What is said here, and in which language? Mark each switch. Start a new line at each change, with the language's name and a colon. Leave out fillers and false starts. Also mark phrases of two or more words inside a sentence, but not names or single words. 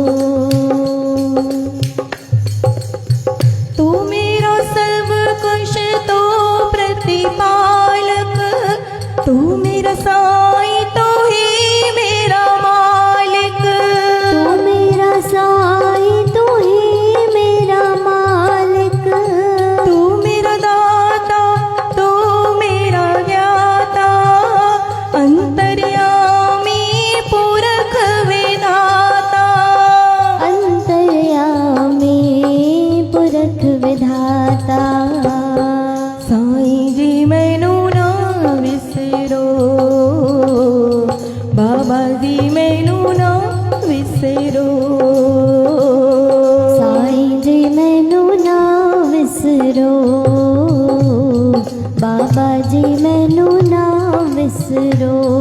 Hindi: तू मेरा सब कुछ तो प्रतिपालक तू मेरा साईं तो ही मेरा मालिक तू मेरा साईं तू ही मेरा मालिक तू मेरा दाता तू मेरा ज्ञाता अंतर्यामी पुरख विधाता अंतर्यामी पुरख विधाता
Punjabi: ਸਾਈਂ ਜੀ ਮੈਨੂੰ ਨਾ ਵਿਸਰੋ ਬਾਬਾ ਜੀ ਮੈਨੂੰ ਨਾ ਵਿਸਰੋ ਸਾਈਂ ਜੀ ਮੈਨੂੰ ਨਾ ਵਿਸਰੋ ਬਾਬਾ ਜੀ ਮੈਨੂੰ ਨਾ ਵਿਸਰੋ